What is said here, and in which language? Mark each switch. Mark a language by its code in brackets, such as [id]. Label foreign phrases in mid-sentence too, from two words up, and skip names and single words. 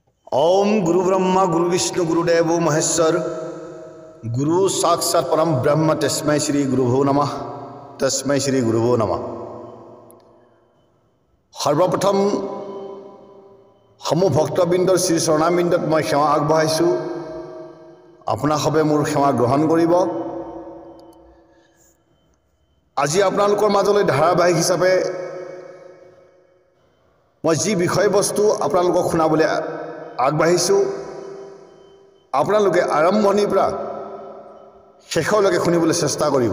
[sa] ओम गुरु ब्रह्मा गुरु विष्णु गुरुदेव महेश्वर गुरु साक्षात् परम ब्रह्म तस्मै श्री गुरुभो नमः तस्मै श्री गुरुभो नमः। [as] সৰ্বপ্ৰথম সমূহ ভক্তবৃন্দৰ শ্ৰী চৰণাবিন্দত মই সেৱা আগবঢ়াইছোঁ। আপোনাসবে মোৰ সেৱা গ্ৰহণ কৰিব। আজি আপোনালোকৰ মাজলৈ ধাৰাবাহিক হিচাপে মই যি বিষয়বস্তু আপোনালোকক শুনাবলৈ আগবাঢ়িছো আপোনালোকে আৰম্ভণিৰ পৰা শেষলৈকে শুনিবলৈ চেষ্টা কৰিব।